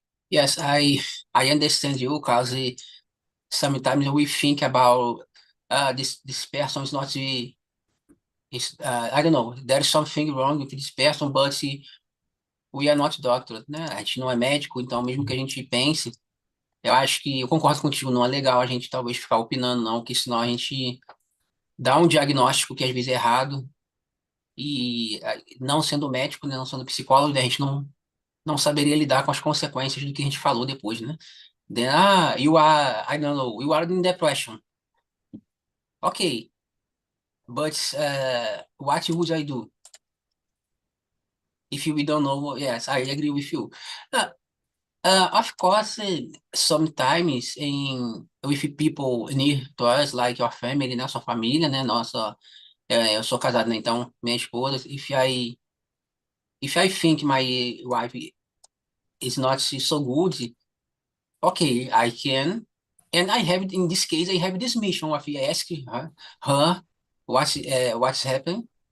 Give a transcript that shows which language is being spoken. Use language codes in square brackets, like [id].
[en] Yes, I understand you because sometimes we think about this person is not is I don't know, there is something wrong with this person, but we are not doctors, né? [pt] A gente não é médico, então mesmo que a gente pense, Eu acho que eu concordo contigo, não é legal a gente talvez ficar opinando, não, porque senão a gente dá um diagnóstico que às vezes é errado e não sendo médico, né, não sendo psicólogo, né, a gente não saberia lidar com as consequências do que a gente falou depois, né? [en] Then, you are, I don't know, you are in depression. Okay, but what would I do? If we don't know, yes, I agree with you. Uh, of course, sometimes with people near to us, like your family, né, [pt] sua família, né, nossa, eu sou casado, né, então minha esposa, [en] if I think my wife is not so good, okay, I can, and I have in this case I have this mission of ask her what's happened.